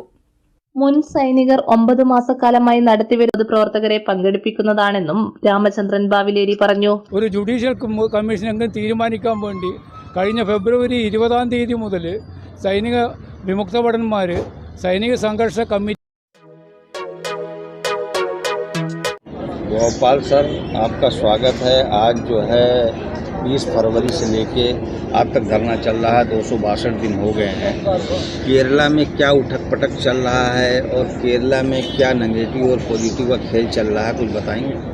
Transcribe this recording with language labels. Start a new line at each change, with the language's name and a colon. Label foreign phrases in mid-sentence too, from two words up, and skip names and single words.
Malayalam: മുൻ സൈനികർ 9 മാസക്കാലമായി നടത്തിവരുന്നത് പ്രവർത്തകരെ പങ്കെടുപ്പിക്കുന്നതാണെന്നും രാമചന്ദ്രൻ ബാവിലേരി പറഞ്ഞു. ഒരു ജുഡീഷ്യൽ കമ്മീഷൻ തീരുമാനിക്കാൻ വേണ്ടി കഴിഞ്ഞ ഫെബ്രുവരി 20-ാം തീയതി മുതൽ സൈനിക വിമുക്ത ഭടന്മാർ സൈനിക സംഘർഷ കമ്മിറ്റി.
Hindi: गोपाल सर, आपका स्वागत है। आज जो है 20 फरवरी से लेके आज तक धरना चल रहा है। 262 दिन हो गए हैं। केरला में क्या उठक पटक चल रहा है और केरला में क्या नेगेटिव और पॉजिटिव का खेल चल रहा है, कुछ बताएंगे?